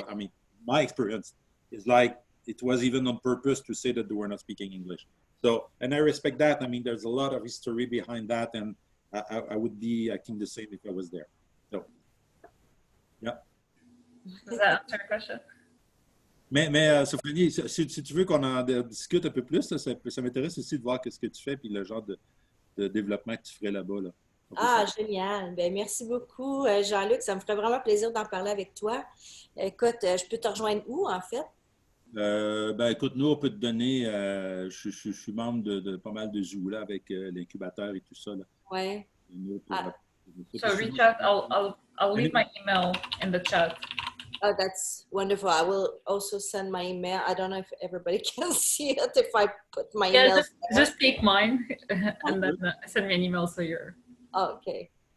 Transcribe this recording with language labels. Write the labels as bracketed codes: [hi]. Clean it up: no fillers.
[en] I mean, my experience is like it was even on purpose to say that they were not speaking English. So, and I respect that. I mean, there's a lot of history behind that, and I would be acting the same if I was there. So, yeah. Does that answer your question? [fr] Mais Sophanie, si tu veux qu'on en discute un peu plus, ça m'intéresse aussi de voir ce que tu fais puis le genre de développement que tu ferais là-bas. Là. Ah, génial. Ben, merci beaucoup, Jean-Luc. Ça me ferait vraiment plaisir d'en parler avec toi. Écoute, je peux te rejoindre où, en fait? Ben, écoute, nous, on peut te donner, je suis membre de pas mal de zoos là, avec l'incubateur et tout ça. Là. Ouais. [en] So reach out. I'll leave my email in the chat. Oh, that's wonderful. I will also send my email. I don't know if everybody can see it if I put my email. Yeah, just take mine and then send me an email so you're. Oh, okay.